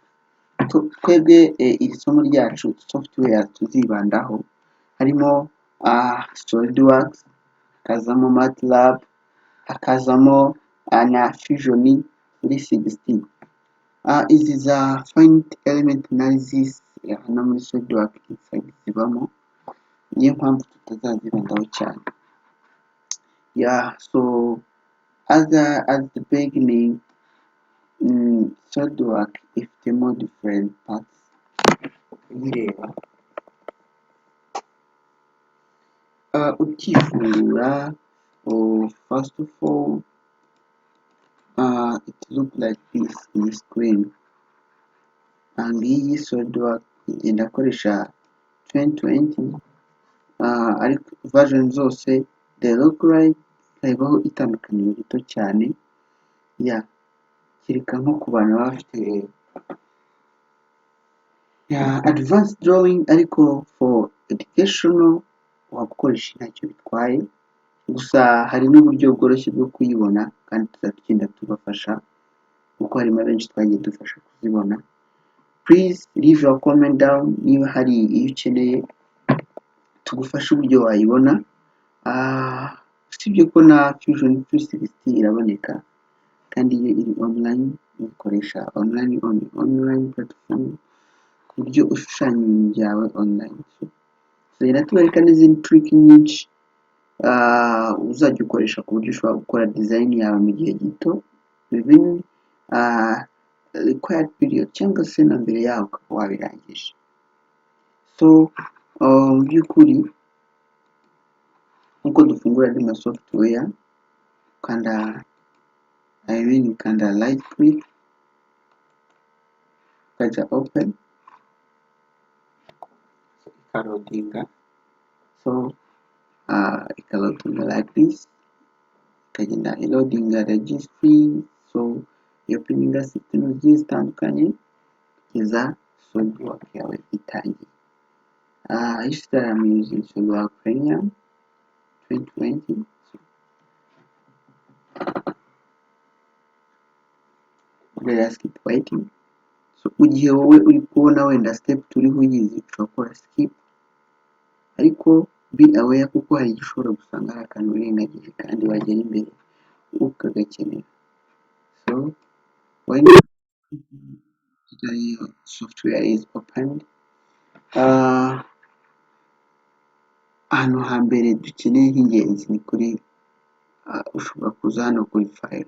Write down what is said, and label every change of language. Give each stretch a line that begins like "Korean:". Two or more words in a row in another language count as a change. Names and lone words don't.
Kinyarwanda: Twebwe iri somo ryacu software tuzibandaho harimo SolidWorks, hakazamo MATLAB, hakazamo na Fusion 360. Izi za
English: Finite Element Analysis
Kinyarwanda: hano muri SolidWorks inside zibamo, niyo mpamvu tutazazibandaho cyane.
English: So as the beginning, SolidWorks ifitemo different parts uyireba. Ukifungura, first of all, it look like this in the screen.
Kinyarwanda: Ngiyi SolidWorks igenda akoresha 2020, ariko version zose
English: they look like,
Kinyarwanda: hariho itandukaniro rito cyane. Kereka nko ku bantu baba bafite
English: advanced drawing,
Kinyarwanda: ariko
English: for educational
Kinyarwanda: wakoresha ntacyo bitwaye. Gusa hari n'uburyo bworoshye bwo kuyibona kandi tuzagenda tubafasha kuko harimo benshi twagiye dufasha kuzibona.
English: Please leave your comment down
Kinyarwanda: niba hari iyo ukeneye tugufasha uburyo wayibona. Usibye ko na Fusion 360 iraboneka kandi iyo iri online, ukoresha
English: online platform
Kinyarwanda: ku buryo ushushanya ibintu byawe online. Tuzagenda tubereka n'izindi trick nyinshi uzajya ukoresha ku buryo ushobora gukora design yawe mu gihe gito
English: within required period,
Kinyarwanda: cyangwa se na mbere yaho ukaba wabirangije. So mu by'ukuri nkuko dufungura andi ma software, ukanda
English: right click,
Kinyarwanda: ukajya open, ikarodinga. So ikarodinga
English: like this,
Kinyarwanda: ikagenda irodinga registry. So openinga system zigiye zitandukanye kugeza SolidWorks yawe itangiye.
English: This time I'm using SolidWorks Premium 2020. Let's keep waiting.
Kinyarwanda: So mu gihe wowe uri kubona wenda step turiho uyizi, ushobora gukora skip, ariko
English: be aware
Kinyarwanda: kuko hari igihe ushobora gusanga hari akantu urengagije kandi wagera imbere ukagakenera.
English: So when the software is opened,
Kinyarwanda: ahantu hambere dukeneye h'ingenzi ni kuri ushobora kuza hano kuri file.